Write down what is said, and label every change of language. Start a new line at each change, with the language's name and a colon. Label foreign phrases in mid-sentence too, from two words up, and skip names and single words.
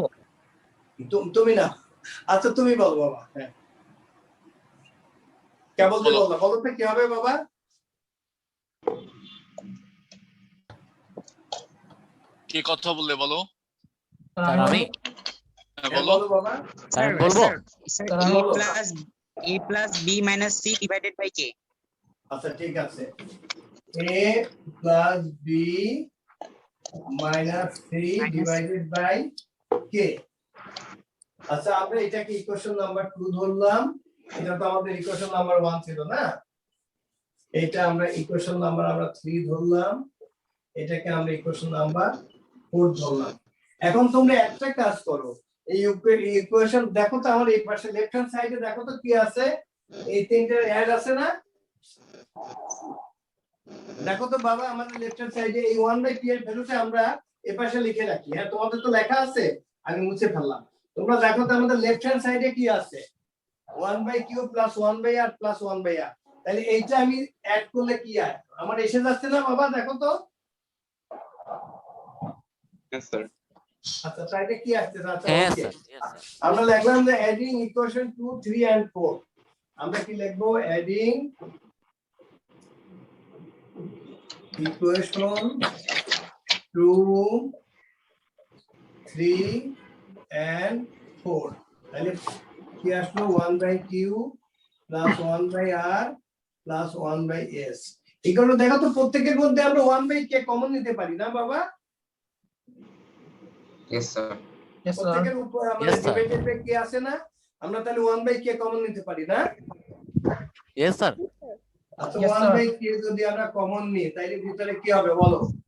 Bangla: তুমি না, আচ্ছা তুমি বলো বাবা। হ্যাঁ কেবল বলো বলো তো কি হবে বাবা? কি কথা বললে বলো। স্যার আমি বলো বাবা। স্যার বলবো
English: a plus b minus c divided by k।
Bangla: আচ্ছা ঠিক আছে,
English: a plus b minus c divided by k।
Bangla: আচ্ছা আমরা এটাকে
English: equation number
Bangla: 2 ধরলাম, এটা তো আমাদের
English: equation number
Bangla: 1 ছিল না, এটা আমরা
English: equation number
Bangla: 3 ধরলাম, এটাকে আমরা
English: equation number
Bangla: 4 ধরলাম। এখন তোমরা একটা কাজ করো, এই ইকুয়েশন দেখো তো আমার এই পাশে
English: left hand side
Bangla: দেখো তো কি আছে, এই তিনটার অ্যাড আছে না? দেখো তো বাবা আমাদের
English: left hand side
Bangla: এই 1/p এর ভ্যালুটা আমরা এই পাশে লিখে রাখি। হ্যাঁ তোমাদের তো লেখা আছে, আমি মুছে ফেললাম। তোমরা দেখো তো আমাদের
English: left hand side
Bangla: কি আছে,
English: 1/q plus 1/r plus 1/r।
Bangla: তাহলে এইটা আমি অ্যাড করলে কি হয় আমার এসে যাচ্ছে না বাবা? দেখো তো।
English: Yes sir.
Bangla: আচ্ছা তাইলে কি আসছে? আচ্ছা হ্যাঁ ওকে, স্যার আমরা লিখলাম যে
English: adding equation 2 3 and 4.
Bangla: আমরা কি লিখবো?
English: adding equation 2 3 and 4.
Bangla: তাহলে কি আসলো?
English: 1/q plus 1/r plus 1/s।
Bangla: এগুলো দেখো তো প্রত্যেকের মধ্যে আমরা 1/k কমন নিতে পারি না বাবা?
English: Yes sir.
Bangla: প্রত্যেকের উপর আমাদের
English: divided by k
Bangla: আছে না, আমরা তাহলে 1/k কমন নিতে পারি না?
English: Yes sir.
Bangla: আচ্ছা 1/k যদি আমরা কমন নিই তাহলে ভিতরে কি হবে বলো?